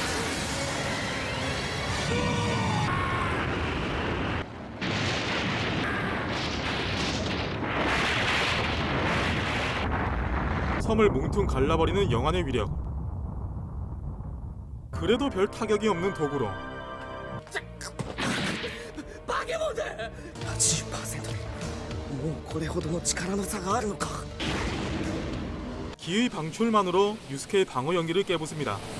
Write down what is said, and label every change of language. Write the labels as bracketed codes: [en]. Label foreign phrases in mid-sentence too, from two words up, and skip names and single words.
[ko] 섬을 뭉퉁 갈라버리는 영환의 위력. 그래도 별 타격이 없는 도구로. [ja] バケモンだ 80%もうこれほどの力の差があるのか [ko] 기의 방출만으로 유스케의 방어 연기를 깨부숩니다.